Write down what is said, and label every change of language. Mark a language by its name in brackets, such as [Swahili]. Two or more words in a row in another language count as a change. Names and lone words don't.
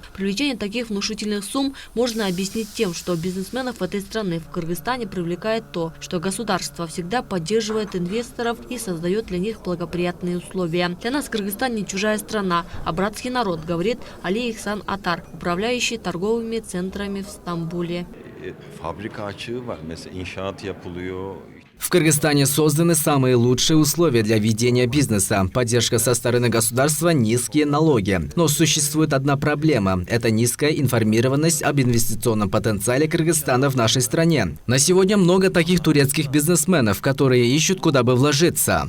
[Russian] Привлечение таких внушительных сумм можно объяснить тем, что бизнесменов этой страны в Кыргызстане привлекает то, что государство всегда поддерживает инвесторов и создает для них благоприятные условия. Для нас Кыргызстан не чужая страна, а братский народ, говорит Али Ихсан Атар, управляющий торговыми центрами в Стамбуле. [Turkish] Fabrika açığı var. Mesela inşaat yapılıyor. [Russian] В Кыргызстане созданы самые лучшие условия для ведения бизнеса. Поддержка со стороны государства, низкие налоги. Но существует одна проблема – это низкая информированность об инвестиционном потенциале Кыргызстана в нашей стране. На сегодня много таких турецких бизнесменов, которые ищут, куда бы вложиться.